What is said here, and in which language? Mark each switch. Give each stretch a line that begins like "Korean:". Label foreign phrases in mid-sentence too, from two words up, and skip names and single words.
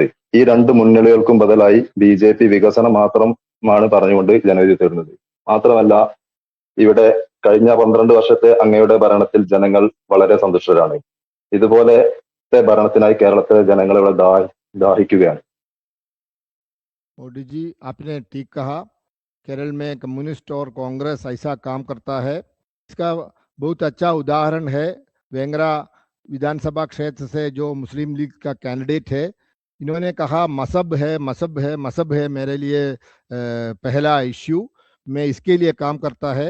Malayalam: ഈ രണ്ട് മുന്നണികൾക്കും ബദലായി BJP വികസനം മാത്രമാണ് പറഞ്ഞുകൊണ്ട് ജനവിധി തേടുന്നത്. മാത്രമല്ല, ഇവിടെ കഴിഞ്ഞ 12 വർഷത്തെ അങ്ങയുടെ ഭരണത്തിൽ ജനങ്ങൾ വളരെ സന്തുഷ്ടരാണ്. ഇതുപോലത്തെ ഭരണത്തിനായി കേരളത്തിലെ ജനങ്ങൾ ഇവിടെ ദാഹിക്കുകയാണ്.
Hindi: मोदी जी, आपने ठीक कहा। केरल में कम्युनिस्ट और कांग्रेस ऐसा काम करता है। इसका बहुत अच्छा उदाहरण है वेंगरा विधानसभा क्षेत्र से जो मुस्लिम लीग का कैंडिडेट है। इन्होंने कहा मसब है मेरे लिए पहला इश्यू, मैं इसके लिए काम करता है।